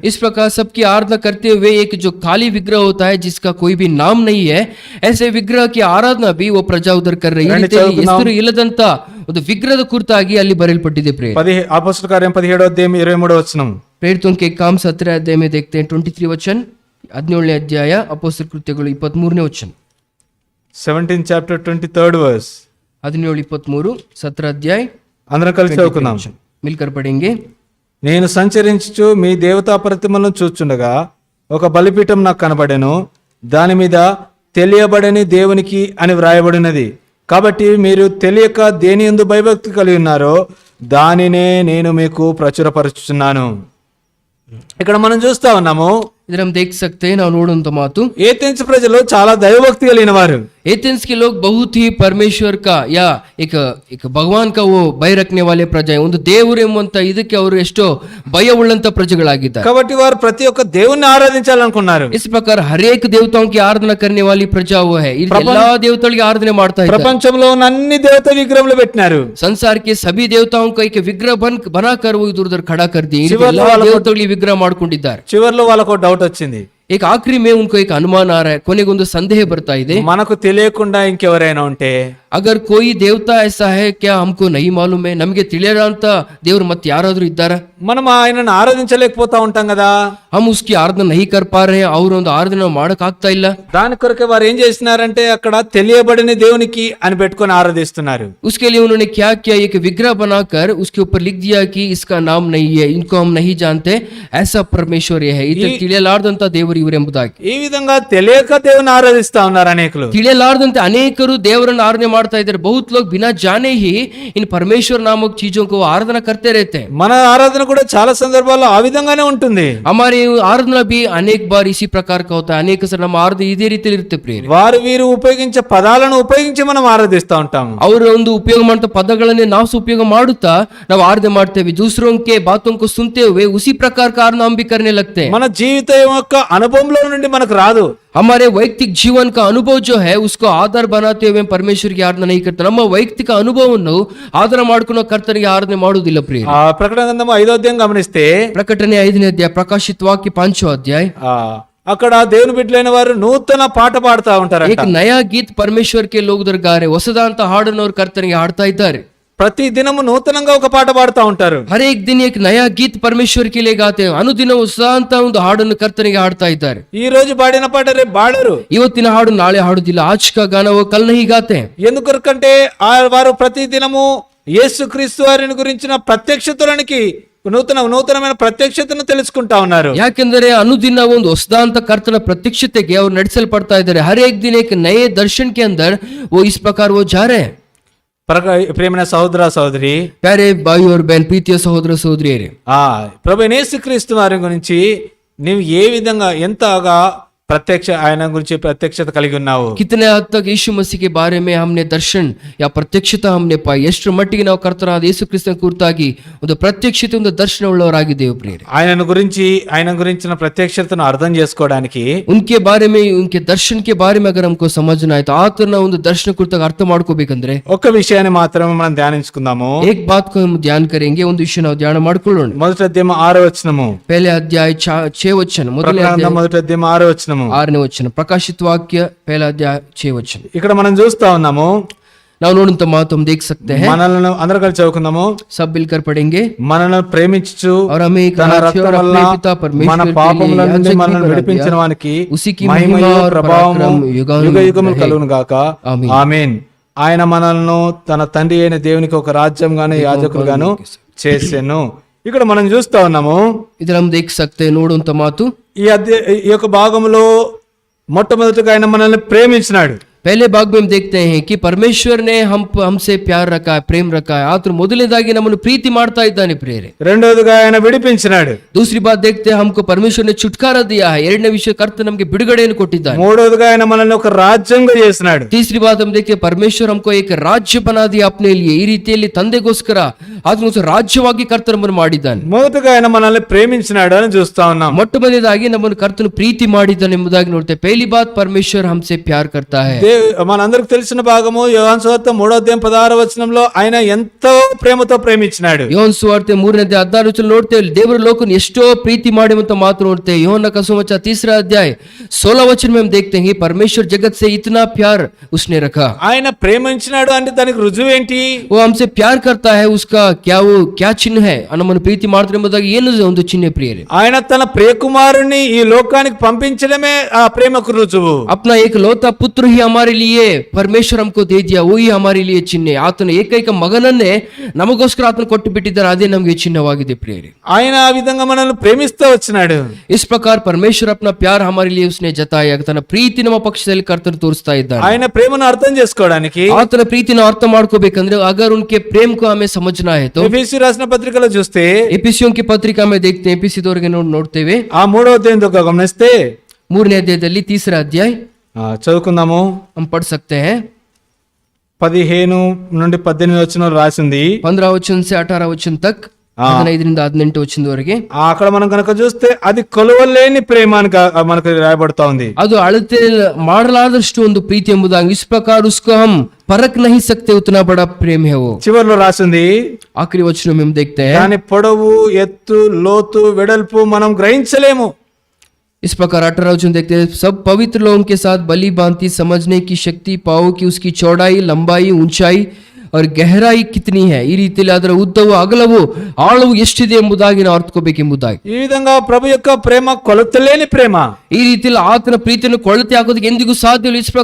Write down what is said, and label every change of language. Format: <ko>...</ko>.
<hi>इस प्रकार सबकी आराधना करते हुए एक जो खाली विग्रह होता है जिसका कोई भी नाम नहीं है, ऐसे विग्रह की आराधना भी वो प्रजा उधर कर रही है.</hi> <kn>ಹೆಸರು ಇಲ್ಲದಂತ ಒಂದು ವಿಗ್ರಹದ ಕುರಿತಾಗಿ ಅಲ್ಲಿ ಬರೆಯಲ್ಪಟ್ಟಿದೆ.</kn> <te>అపోస్తలుల కార్యం 17వ అధ్యాయం 23వ వచనం.</te> <hi>प्रेरितों के काम 17 अध्याय में देखते हैं 23 वचन.</hi> <kn>17ನೇ ಅಧ್ಯಾಯ ಅಪೊಸ್ತಲ ಕೃತ್ಯಗಳು 23ನೇ ವಚನ.</kn> <en>17th chapter 23rd verse.</en> <hi>17:23 17 अध्याय.</hi> <te>అందరం కలిసి చదువుకుందాం.</te> <hi>మిల్కర్ పడేంగే.</hi> <te>నేను సంచరించుచు మీ దేవతా ప్రతిమలను చూచుండగా ఒక బలిపీఠం నాకు కనబడెను, దాని మీద తెలియబడని దేవునికి అని వ్రాయబడినది. కాబట్టి మీరు తెలియక దేని యందు భయభక్తి కలిగి ఉన్నారో దానినే నేను మీకు ప్రచురపరుచుచున్నాను. ఇక్కడ మనం చూస్తా ఉన్నాము,</te> <hi>इधर हम देख सकते हैं</hi> <kn>ನಾವು ನೋಡುವಂತ ಮಾತು,</kn> <te>ఏథెన్స్ ప్రజలు చాలా దైవభక్తి కలిగిన వారు.</te> <hi>एथेंस के लोग बहुत ही परमेश्वर का या एक भगवान का वो भय रखने वाले प्रजा है.</hi> <kn>ಒಂದು ದೇವರು ಎಂಬಂತ ಇದಕ್ಕೆ ಅವರು ಎಷ್ಟೋ ಭಯ ಉಳ್ಳಂತ ಪ್ರಜೆಗಳಾಗಿದ್ದಾರೆ.</kn> <te>కాబట్టి వారు ప్రతి ఒక్క దేవుణ్ణి ఆరాధించాలనుకున్నారు.</te> <hi>इस प्रकार हर एक देवताओं की आराधना करने वाली प्रजा वो है.</hi> <kn>ಎಲ್ಲಾ ದೇವತೆಗಳಿಗೆ ಆರಾಧನೆ ಮಾಡ್ತಾ ಇದ್ದಾರೆ.</kn> <te>ప్రపంచంలో ఉన్న అన్ని దేవతా విగ్రహములు పెట్టినారు.</te> <hi>संसार के सभी देवताओं का एक विग्रह बनाकर वो इधर उधर खड़ा कर दिए.</hi> <kn>ಎಲ್ಲಾ ದೇವತೆಗಳಿಗೆ ವಿಗ್ರಹ ಮಾಡ್ಕೊಂಡಿದ್ದಾರೆ.</kn> <te>చివర్లో వాళ్ళకు డౌట్ వచ్చింది.</te> <hi>एक आखिरी में उनको एक अनुमान आ रहा है,</hi> <kn>ಕೊನೆಗೊಂದು ಸಂದೇಹ ಬರ್ತಾ ಇದೆ.</kn> <te>మనకు తెలియకుండా ఇంకెవరైనా ఉంటే,</te> <hi>अगर कोई देवता ऐसा है क्या हमको नहीं मालूम है,</hi> <kn>ನಮಗೆ ತಿಳಿಯಲ್ಲ ಅಂತ ದೇವರು ಮತ್ತೆ ಯಾರಾದ್ರೂ ಇದ್ದಾರಾ?</kn> <te>మనం ఆయనను ఆరాధించలేకపోతా ఉంటాం కదా.</te> <hi>हम उसकी आराधना नहीं कर पा रहे हैं,</hi> <kn>ಅವ್ರ ಒಂದು ಆರಾಧನೆ ಮಾಡಕ್ ಆಗ್ತಾ ಇಲ್ಲ.</kn> <te>దాని కొరకే వారు ఏం చేస్తున్నారంటే అక్కడ తెలియబడిన దేవునికి అని పెట్టుకొని ఆరాధిస్తున్నారు.</te> <hi>उसके लिए उन्होंने क्या किया, एक विग्रह बनाकर उसके ऊपर लिख दिया कि इसका नाम नहीं है, इनको हम नहीं जानते, ऐसा परमेश्वर ये है,</hi> <kn>ಇದು ತಿಳಿಯಲಾರದಂತ ದೇವರು ಇವರು ಎಂಬುದಾಗಿ.</kn> <te>ఈ విధంగా తెలియక దేవుని ఆరాధిస్తా ఉన్నారు అనేకులు.</te> <kn>ತಿಳಿಯಲಾರದಂತೆ ಅನೇಕರು ದೇವರನ್ನು ಆರಾಧನೆ ಮಾಡ್ತಾ ಇದ್ದಾರೆ.</kn> <hi>बहुत लोग बिना जाने ही इन परमेश्वर नामक चीजों को आराधना करते रहते हैं.</hi> <te>మన ఆరాధన కూడా చాలా సందర్భాల్లో ఆ విధంగానే ఉంటుంది.</te> <hi>हमारी आराधना भी अनेक बार इसी प्रकार का होता है. अनेक सर</hi> <kn>ನಮ್ಮ ಆರಾಧನೆ ಇದೇ ರೀತಿಯಲ್ಲಿ ಇರುತ್ತೆ ಪ್ರಿಯರೇ.</kn> <te>వారు వీరు ఉపయోగించే పదాలను ఉపయోగించి మనం ఆరాధిస్తా ఉంటాము.</te> <kn>ಅವರು ಒಂದು ಉಪಯೋಗ ಮಾಡುವ ಪದಗಳನ್ನೇ ನಾವು ಉಪಯೋಗ ಮಾಡುತ್ತಾ ನಾವು ಆರಾಧನೆ ಮಾಡ್ತೇವೆ.</kn> <hi>दूसरों के बातों को सुनते हुए उसी प्रकार का आराधना हम भी करने लगते हैं.</hi> <te>మన జీవితం యొక్క అనుభవంలో నుండి మనకు రాదు.</te> <hi>हमारे वैयक्तिक जीवन का अनुभव जो है उसको आधार बनाते हुए परमेश्वर की आराधना नहीं करते.</hi> <kn>ನಮ್ಮ ವೈಯಕ್ತಿಕ ಅನುಭವವನ್ನು ಆಧಾರ ಮಾಡಿಕೊಂಡು ಕರ್ತನಿಗೆ ಆರಾಧನೆ ಮಾಡುವುದಿಲ್ಲ ಪ್ರಿಯರೇ.</kn> <te>ప్రకటన గ్రంథం 5వ అధ్యాయం గమనిస్తే,</te> <kn>ಪ್ರಕಟಣೆ 5ನೇ ಅಧ್ಯಾಯ, ಪ್ರಕಾಶಿತ ವಾಕ್ಯ</kn> <te>5వ అధ్యాయ, అక్కడ దేవుని బిడ్డలైన వారు నూతన పాట పాడుతా ఉంటారు.</te> <hi>एक नया गीत परमेश्वर के लोग उधर गा रहे,</hi> <kn>ಹೊಸದಾದಂತ ಹಾಡನ್ನು ಅವರು ಕರ್ತನಿಗೆ ಹಾಡ್ತಾ ಇದ್ದಾರೆ.</kn> <te>ప్రతి దినము నూతనంగా ఒక పాట పాడుతా ఉంటారు.</te> <hi>हर एक दिन एक नया गीत परमेश्वर के लिए गाते हैं.</hi> <kn>ಅನುದಿನ ಹೊಸದಾದಂತ ಒಂದು ಹಾಡನ್ನು ಕರ್ತನಿಗೆ ಹಾಡ್ತಾ ಇದ್ದಾರೆ.</kn> <te>ఈ రోజు పాడిన పాట రేపు పాడరు.</te> <kn>ಇವತ್ತಿನ ಹಾಡು ನಾಳೆ ಹಾಡುದಿಲ್ಲ.</kn> <hi>आज का गाना वो कल नहीं गाते.</hi> <te>ఎందుకంటే వారు ప్రతి దినము యేసుక్రీస్తు వారిని గురించిన ప్రత్యక్షతలనికి నూతనమైన ప్రత్యక్షతను తెలుసుకుంటా ఉన్నారు.</te> <kn>ಯಾಕೆಂದರೆ ಅನುದಿನ ಒಂದು ಹೊಸದಾದಂತ ಕರ್ತನ ಪ್ರತ್ಯಕ್ಷತೆಗೆ ಅವರು ನಡೆಸಲ್ಪಡ್ತಾ ಇದ್ದಾರೆ.</kn> <hi>हर एक दिन एक नए दर्शन के अंदर वो इस प्रकार वो जा रहे हैं.</hi> <te>ప్రియమైన సహోదర సహోదరి,</te> <hi>प्यारे भाई और बहन, प्रीतिಯ</hi> <te>సహోదర సహోదరియరే, ప్రభువైన యేసుక్రీస్తు వారి గురించి నీవు ఏ విధంగా ఎంతగా ఆయన గురించి ప్రత్యక్షత కలిగి ఉన్నావు?</te> <hi>कितने हद तक यीशु मसीह के बारे में हमने दर्शन या प्रत्यक्षता हमने पाई?</hi> <kn>ಎಷ್ಟು ಮಟ್ಟಿಗೆ ನಾವು ಕರ್ತನಾದ ಯೇಸು ಕ್ರಿಸ್ತನ ಕುರಿತಾಗಿ ಒಂದು ಪ್ರತ್ಯಕ್ಷತೆ, ಒಂದು ದರ್ಶನ ಉಳ್ಳವರಾಗಿದ್ದೇವೆ ಪ್ರಿಯರೇ.</kn> <te>ఆయన గురించిన ప్రత్యక్షతను అర్థం చేసుకోవడానికి,</te> <hi>उनके बारे में, उनके दर्शन के बारे में अगर हमको समझना है तो</hi> <kn>ಆತನ ಒಂದು ದರ್ಶನ ಕುರಿತಾಗಿ ಅರ್ಥ ಮಾಡ್ಕೋಬೇಕಂದ್ರೆ</kn> <te>ఒక విషయాన్ని మాత్రమే మనం ధ్యానించుకుందాము.</te> <hi>एक बात को हम ध्यान करेंगे,</hi> <kn>ಒಂದು ವಿಷಯ ನಾವು ಧ್ಯಾನ ಮಾಡ್ಕೊಳ್ಳೋಣ.</kn> <te>మొదటి అధ్యాయం 6వ వచనము.</te> <hi>पहले अध्याय 6 वचन,</hi> <te>మొదటి అధ్యాయం 6వ వచనము,</te> <kn>6ನೇ ವಚನ, ಪ್ರಕಾಶಿತ ವಾಕ್ಯ 1ನೇ ಅಧ್ಯಾಯ 6 ವಚನ.</kn> <te>ఇక్కడ మనం చూస్తా ఉన్నాము,</te> <kn>ನಾವು ನೋಡುವಂತ ಮಾತು</kn> <hi>हम देख सकते हैं,</hi> <te>మనల్ని అందరూ కలిసి చదువుకుందాము.</te> <hi>सब मिलकर पढ़ेंगे।</hi> <te>మనల్ని ప్రేమించు</te> <hi>और हमें एक</hi> <te>తన</te> <hi>राज्य</hi> <te>రక్తం</te> <hi>और</hi> <te>వల్ల</te> <hi>अपने पिता</hi> <te>మన</te> <hi>परमेश्वर के</hi> <te>పాపముల</te> <hi>लिए</hi> <te>నుండి</te> <hi>याजक भी</hi> <te>మనల్ని</te> <hi>बना</hi> <te>విడిపించిన</te> <hi>दिया।</hi> <te>వానికి</te> <hi>उसी की</hi> <te>మహిమయు</te> <hi>महिमा और</hi> <te>ప్రభావము</te> <hi>पराक्रम युगानुयुग</hi> <te>యుగ యుగములు</te> <hi>रहे।</hi> <te>కలుగును గాక. ఆమేన్. ఆమేన్. ఆయన మనల్ని తన తండ్రి అయిన దేవునికి ఒక రాజ్యం గాను యాజకులుగాను చేసెను. ఇక్కడ మనం చూస్తా ఉన్నాము.</te> <hi>इधर हम देख सकते हैं,</hi> <kn>ನೋಡುವಂತ ಮಾತು,</kn> <te>ఈ యొక్క భాగంలో మొట్టమొదటిగా ఆయన మనల్ని ప్రేమించినాడు.</te> <hi>पहले भाग में हम देखते हैं कि परमेश्वर ने हमसे प्यार रखा है, प्रेम रखा है।</hi> <kn>ಆತನು ಮೊದಲನೇದಾಗಿ ನಮ್ಮನ್ನು ಪ್ರೀತಿ ಮಾಡ್ತಾ ಇದ್ದಾನೆ ಪ್ರಿಯರೇ।</kn> <te>రెండోదిగా ఆయన విడిపించినాడు.</te> <hi>दूसरी बात देखते हैं, हमको परमेश्वर ने छुटकारा दिया है।</hi> <kn>ಎರಡನೇ ವಿಷಯ, ಕರ್ತನು ನಮಗೆ ಬಿಡುಗಡೆಯನ್ನು ಕೊಟ್ಟಿದ್ದಾನೆ।</kn> <te>మూడోదిగా ఆయన మనల్ని ఒక రాజ్యంగా చేసినాడు.</te> <hi>तीसरी बात हम देखते हैं, परमेश्वर हमको एक राज्य बना दिया अपने लिए।</hi> <kn>ಈ ರೀತಿಯಲ್ಲಿ ತಂದೆಗೋಸ್ಕರ ಆತನು ರಾಜ್ಯವಾಗಿ ಕರ್ತನು ನಮ್ಮನ್ನು ಮಾಡಿದ್ದಾನೆ।</kn> <te>మొదటగా ఆయన మనల్ని ప్రేమించినాడు అని చూస్తా ఉన్నాం.</te> <kn>ಮೊಟ್ಟ ಮೊದಲನೇದಾಗಿ ನಮ್ಮನ್ನು ಕರ್ತನು ಪ್ರೀತಿ ಮಾಡಿದ್ದಾನೆ ಎಂಬುದಾಗಿ ನೋಡ್ತೇವೆ।</kn> <hi>पहली बात, परमेश्वर हमसे प्यार करता है।</hi> <te>మనందరికి తెలిసిన భాగము యోహాను సువార్త 3:16 ఆయన ఎంతో ప్రేమతో ప్రేమించినాడు.</te> <kn>ಯೋಹನ ಸುವಾರ್ತೆ 3:16 ನೋಡ್ತೇವೆ, ದೇವರ ಲೋಕನ ಎಷ್ಟೋ ಪ್ರೀತಿ ಮಾಡುವಂತ ಮಾತು ನೋಡ್ತೇವೆ।</kn> <hi>ಯೋಹನ का सुसमाचार 3 अध्याय 16 में हम देखते हैं, परमेश्वर जगत से इतना प्यार उसने रखा।</hi> <te>ఆయన ప్రేమించినాడు అంటే దానికి రుజువు ఏంటి?</te> <hi>वो हमसे प्यार करता है, उसका क्या चिन्ह है?</hi> <kn>ನಮ್ಮನ್ನು ಪ್ರೀತಿ ಮಾಡ್ತಾರೆ ಎಂಬುದಾಗಿ ಏನು ಒಂದು ಚಿಹ್ನೆ ಪ್ರಿಯರೇ?</kn> <te>ఆయన తన ప్రియకుమారుని ఈ లోకానికి పంపించడమే ఆ ప్రేమకు రుజువు.</te> <hi>अपना एक लौता पुत्र ही हमारे लिए परमेश्वर हमको दे दिया, वही हमारे लिए चिन्ह है।</hi> <kn>ಆತನ ಏಕೈಕ ಮಗನನ್ನೇ ನಮಗೋಸ್ಕರ ಆತನು ಕೊಟ್ಟು ಬಿಟ್ಟಿದ್ದಾರೆ, ಅದೇ ನಮಗೆ ಚಿಹ್ನವಾಗಿದೆ ಪ್ರಿಯರೇ।</kn> <te>ఆయన ఆ విధంగా మనల్ని ప్రేమిస్తూ వచ్చినాడు.</te> <hi>इस प्रकार परमेश्वर अपना प्यार हमारे लिए उसने जताया,</hi> <kn>ತನ್ನ ಪ್ರೀತಿ ನಮ್ಮ ಪಕ್ಷದಲ್ಲಿ ಕರ್ತನು ತೋರಿಸ್ತಾ ಇದ್ದಾನೆ।</kn> <te>ఆయన ప్రేమను అర్థం చేసుకోవడానికి</te> <kn>ಆತನ ಪ್ರೀತಿನ ಅರ್ಥ ಮಾಡ್ಕೋಬೇಕಂದ್ರೆ</kn> <hi>अगर उनके प्रेम को हमें समझना है तो</hi> <te>ఎఫెసీ రాసిన పత్రికలో చూస్తే</te> <hi>एफिसियों की पत्रिका में देखते हैं,</hi> <kn>एफिसिदವರಿಗೆ ನೋಡ್ತೇವೆ।</kn> <te>ఆ 3వ అధ్యాయం గమనిస్తే</te> <kn>3ನೇ ಅಧ್ಯಾಯದಲ್ಲಿ</kn> <hi>3रा अध्याय</hi> <te>చదువుకుందాము.</te> <hi>हम पढ़ सकते हैं।</hi> <te>15 నుండి 18 వచనం రాసింది.</te> <hi>15 वचन से 18 वचन तक,</hi> <te>15 నుంచి 18 వచనದವರೆಗೆ అక్కడ మనం కనుక చూస్తే అది కొలవలేని ప్రేమ అని మనకు రాయబడతా ఉంది.</te> <kn>ಅದು ಅಳತೆ ಮಾಡಲಾದಷ್ಟು ಒಂದು ಪ್ರೀತಿ ಎಂಬುದಾಗಿ,</kn> <hi>इस प्रकार उसको हम परख नहीं सकते, उतना बड़ा प्रेम है वो।</hi> <te>చివర్లో రాసింది,</te> <hi>आखिरी वचन में हम देखते हैं,</hi> <te>దాని పొడవు, ఎత్తు, లోతు, వెడల్పు మనం గ్రహించలేము.</te> <hi>इस प्रकार 18 वचन देखते हैं, सब पवित्र लोगों के साथ भली भांति समझने की शक्ति पाओ कि उसकी चौड़ाई, लंबाई, ऊंचाई और गहराई कितनी है,</hi> <kn>ಈ ರೀತಿಯಲ್ಲಿ ಅದರ ಉದ್ದವು ಅಗಲವು ಆಳವು ಎಷ್ಟಿದೆ ಎಂಬುದಾಗಿ ನಾವು ಅರ್ಥಕೋಬೇಕೆಂಬುದಾಗಿ।</kn> <te>ఈ విధంగా ప్రభు యొక్క ప్రేమ కొలతలేని ప్రేమ.</te> <kn>ಈ ರೀತಿಯಲ್ಲಿ ಆತನ ಪ್ರೀತಿಯನ್ನು ಕೊಳತೆ ಹಾಕೋದಕ್ಕೆ ಎಂದಿಗೂ ಸಾಧ್ಯವಿಲ್ಲ।</kn>